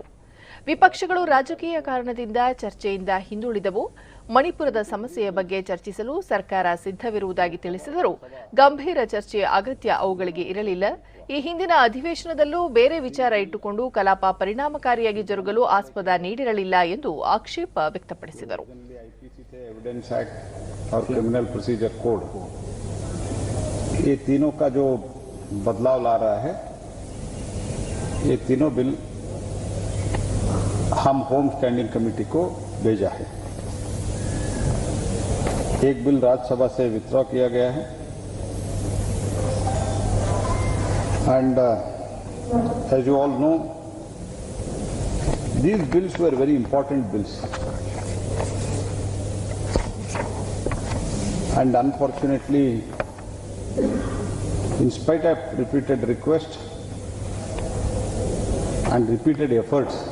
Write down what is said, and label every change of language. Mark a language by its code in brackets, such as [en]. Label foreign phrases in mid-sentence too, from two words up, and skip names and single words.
[kn] ವಿಪಕ್ಷಗಳು ರಾಜಕೀಯ ಕಾರಣದಿಂದ ಚರ್ಚೆಯಿಂದ ಹಿಂದುಳಿದವು. ಮಣಿಪುರದ ಸಮಸ್ಯೆಯ ಬಗ್ಗೆ ಚರ್ಚಿಸಲು ಸರ್ಕಾರ ಸಿದ್ಧವಿರುವುದಾಗಿ ತಿಳಿಸಿದರು. ಗಂಭೀರ ಚರ್ಚೆಯ ಅಗತ್ಯ ಅವುಗಳಿಗೆ ಇರಲಿಲ್ಲ. ಈ ಹಿಂದಿನ ಅಧಿವೇಶನದಲ್ಲೂ ಬೇರೆ ವಿಚಾರ ಇಟ್ಟುಕೊಂಡು ಕಲಾಪ ಪರಿಣಾಮಕಾರಿಯಾಗಿ ಜರುಗಲು ಆಸ್ಪದ ನೀಡಿರಲಿಲ್ಲ ಎಂದು ಆಕ್ಷೇಪ ವ್ಯಕ್ತಪಡಿಸಿದರು. [hi] एविडेंस एक्ट और क्रिमिनल प्रोसीजर कोड, ये तीनों का जो बदलाव ला रहा है, ये तीनों बिल हम होम स्टैंडिंग कमेटी को भेजा है. एक बिल राज्यसभा से विथड्रॉ किया गया है [en] and as you all know, these bills were very important bills and unfortunately, in spite of repeated requests and repeated efforts,